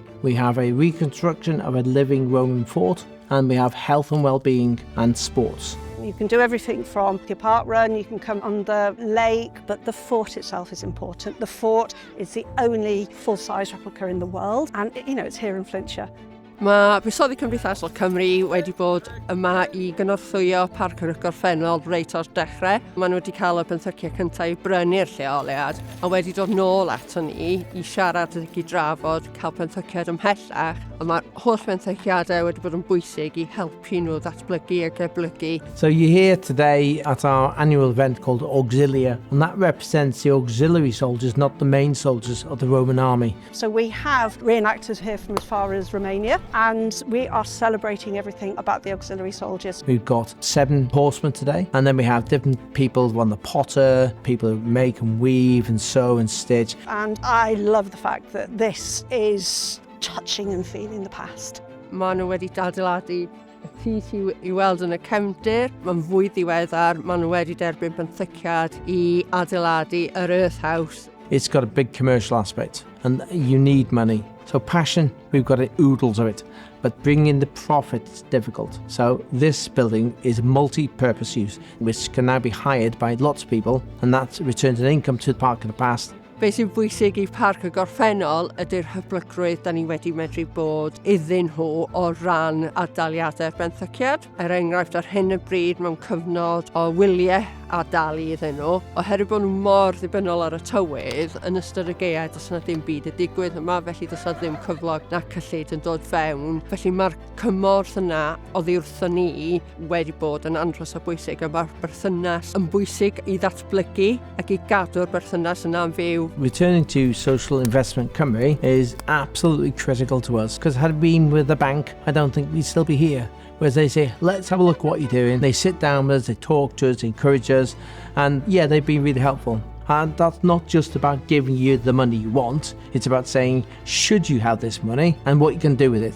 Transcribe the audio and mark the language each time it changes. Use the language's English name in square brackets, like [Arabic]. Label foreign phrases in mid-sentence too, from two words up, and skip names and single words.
[English] We have a reconstruction of a living Roman fort, and we have health and well-being and sports. You can do everything from your park run, you can come on the lake, but the fort itself is important. The fort is the only full-size replica in the world, and it's here in Flintshire. [Welsh] Mae Buddsoddi Cymdeithasol Cymru wedi bod yma I gynorthwyo parc yr gorffennol reit o'r dechrau. Maen nhw wedi cael y benthyciau cyntaf I brynu'r lleoliad a wedi dod nôl ato ni I siarad ac I drafod cael benthyciad ymhellach. A mae'r holl benthyciadau wedi bod yn bwysig I helpu nhw ddatblygu a geblygu. [English] So you're here today at our annual event called Auxilia, and that represents the auxiliary soldiers, not the main soldiers of the Roman army. So we have reenactors here from as far as Romania, and we are celebrating everything about the auxiliary soldiers. We've got 7 horsemen today, and then we have different people, one the potter, people who make and weave and sew and stitch. And I love the fact that this is touching and feeling the past. [Welsh] Maen nhw wedi adeiladu y tŷ sy'n I weld yn y cefndir. Mae'n fwy ddiweddar, maen nhw wedi derbyn benthyciad I adeiladu yr Earth House. [English] It's got a big commercial aspect, and you need money. So passion, we've got it, oodles of it, but bringing in the profit is difficult. So this building is multi-purpose use, which can now be hired by lots of people, and that returns an income to the Park in the Past. [Welsh] Be sy'n bwysig I parc y gorffennol ydy'r hyblygrwydd da ni wedi medru bod iddyn nhw o ran adaliadau'r benthyciad. Enghraifft ar hyn y bryd mewn cyfnod o wyliau a dalu iddyn nhw. Oherwydd bod nhw mor ddibynnol ar y tywydd, yn ystod y gaeau does na ddim byd y digwydd yma, felly does na ddim cyflog na cyllid yn dod fewn. Felly mae'r cymorth yna oddi wrthon ni wedi bod yn andros o bwysig, a mae'r berthynas yn bwysig I ddatblygu ac I gadw'r berthynas yna'n fyw. [English] Returning to Social Investment Cymru is absolutely critical to us, because had it been with the bank, I don't think we'd still be here. Whereas they say, let's have a look at what you're doing. They sit down with us, they talk to us, they encourage us, and yeah, they've been really helpful. And that's not just about giving you the money you want, it's about saying, should you have this money and what you can do with it?